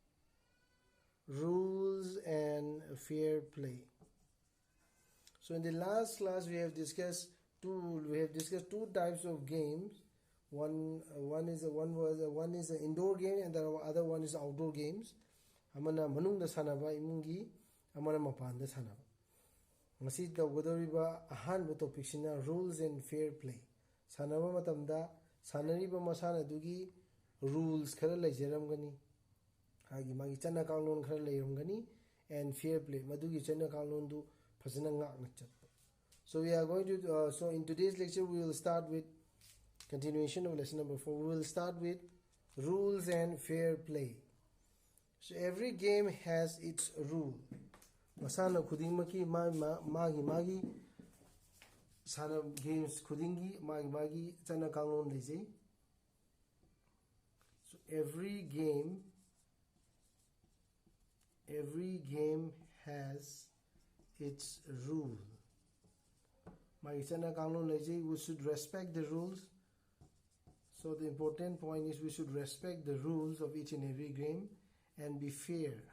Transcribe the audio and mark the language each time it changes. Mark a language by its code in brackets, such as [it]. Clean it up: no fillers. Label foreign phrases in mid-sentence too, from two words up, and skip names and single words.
[en] Rules and fair play. So in the last class we have discussed two types of games. One is an indoor game, and the other one is outdoor games. [mni] Amana manungda sanaba imungi, amana mapanda sanaba. Masi tawgadoriba ahanba topic sina [en] rules and fair play. [mni] Sanaba matamda sanariba masana dugi rules khara laijaramgani. Hagi magi chana kanglon khara lairamgani, [en] and fair play [mni] madugi chana kanglon du phasana ngakna chatpa. [en] So we are going to so in today's lecture we will start with continuation of lesson number 4. We will start with rules and fair play. So every game has its rule. [mni] Masana khudingmaki magi sana games khudingi magi chana kanglon leijai. [en] So every game has its rule. We should respect the rules. So the important point is we should respect the rules of each and every game and be fair.